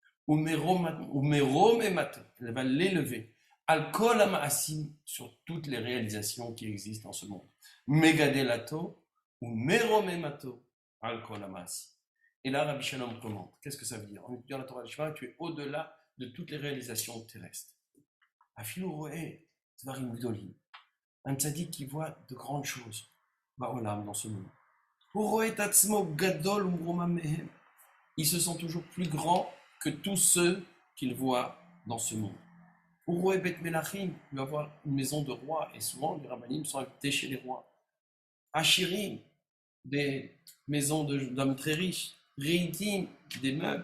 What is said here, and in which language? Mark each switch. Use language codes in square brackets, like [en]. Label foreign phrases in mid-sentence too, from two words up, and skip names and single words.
[fr] Umeromemato. Elle va l'élever. [he] על כל המעשים, [fr] sur toutes les réalisations qui existent en ce monde. [he] ומגדלתו, ומרוממתו, על כל המעשים. [fr] Et là, Rabbi Shalom commente. Qu'est-ce que ça veut dire? En étudiant la [he] תורה לשמה, [fr] tu es au-delà de toutes les réalisations terrestres. [he] אפילו רואה, דברים גדולים. [fr] Un tzaddik qui voit de grandes choses, ba'olam, dans ce monde. [he] רואה עצמו גדול ומרומם מהם. [fr] Ils se sont toujours plus grands que tous ceux qu'il voit dans ce monde. [he] רואה בית מלכים, [fr] il va voir une maison de roi, et souvent les rabbanim sont invités chez les rois. Ashirim, des maisons d'hommes très riches. Reitim, des meubles.